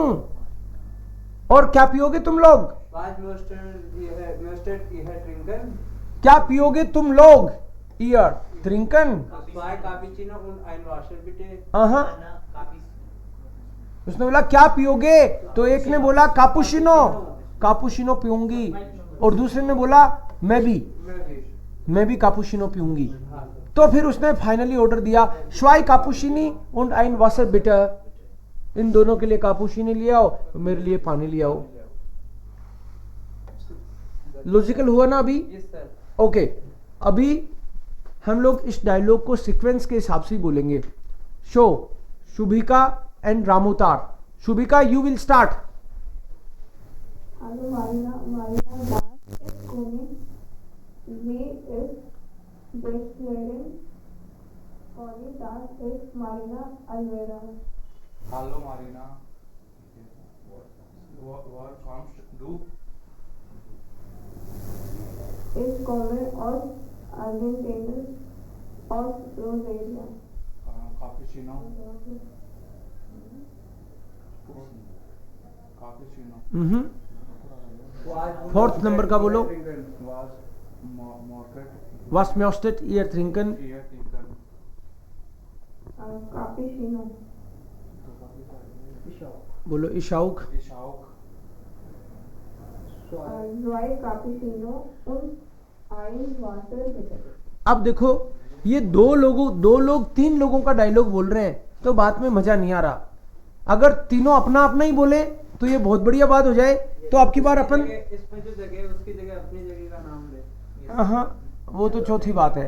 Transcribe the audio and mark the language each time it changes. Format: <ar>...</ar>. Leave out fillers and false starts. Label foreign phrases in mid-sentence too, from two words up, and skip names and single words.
<hi>और क्या पियोगे तुम लोग, क्या पियोगे तुम लोग,</hi> <de>ihr trinken,</de> <hi>उसने बोला क्या पियोगे, तो एक ने बोला कापुचिनो, कापुचिनो पीऊंगी, और दूसरे ने बोला मैं भी कापुचिनो पीऊंगी। तो फिर उसने फाइनली ऑर्डर दिया</hi> <de>zwei Cappuccini und ein Wasser bitte,</de> <hi>इन दोनों के लिए कापुचिनी ले आओ, मेरे लिए पानी ले आओ। लॉजिकल हुआ ना अभी? ओके, अभी हम लोग इस डायलॉग को सीक्वेंस के हिसाब से ही बोलेंगे। शो शुभिका एंड रामोतार।</hi> <en>Shubhika you will start.</en> <de>Hallo Marina, das ist Conny, sie ist Deutschlehrerin, Conny, das ist Marina Alvarez. Hallo Marina. Woher kommst du? Ich komme aus Argentinien, aus Rosario. Cappuccino. Cappuccino.</de> <hi>फोर्थ नंबर का बोलो।</hi> <de>Was Market. Was möchtet ihr trinken? Hier trinken. Cappuccino.</de> <hi>बोलो</hi> <de>ich auch. Ich auch. Zwei Cappuccino und ein Wasser bitte.</de> <hi>अब देखो ये दो लोग 3 लोगों का डायलॉग बोल रहे हैं तो बात में मजा नहीं आ रहा। अगर तीनों अपना अपना ही बोले तो ये बहुत बढ़िया बात हो जाए। तो आपकी बार अपन इसमें जो जगह है उसकी जगह अपनी जगह का नाम ले। हाँ वो तो चौथी बात है।</hi>